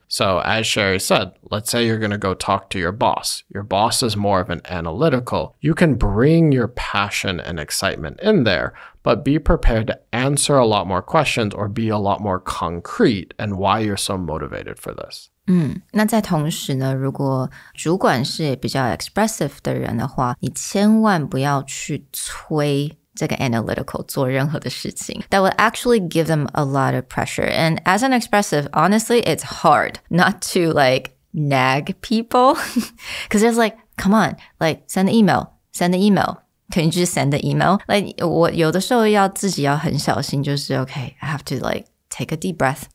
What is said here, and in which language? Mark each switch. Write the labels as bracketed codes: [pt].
[en] So as Sherry said, let's say you're going to go talk to your boss. Your boss is more of an analytical. You can bring your passion and excitement in there, but be prepared to answer a lot more questions or be a lot more concrete and why you're so motivated for this. [zh] 那在同时呢，如果主管是比较 expressive 的人的话，你千万不要去催这个 analytical 做任何的事情 [en] that will actually give them a lot of pressure. And as an expressive, honestly, it's hard not to like nag people because it's like, come on, like send the email. Can you just send the email? Like [zh] 我有的时候要自己要很小心，就是 [en] okay, I have to like take a deep breath.